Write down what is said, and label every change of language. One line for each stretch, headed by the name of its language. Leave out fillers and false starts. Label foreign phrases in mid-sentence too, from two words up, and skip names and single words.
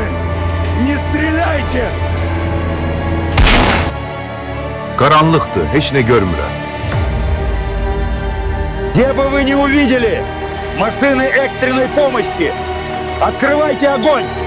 Russian: Не стреляйте!
Azerbaijani: Qaranlıqdır, heç nə görmürəm.
Russian: Где бы вы ни увидели машины экстренной помощи, открывайте огонь!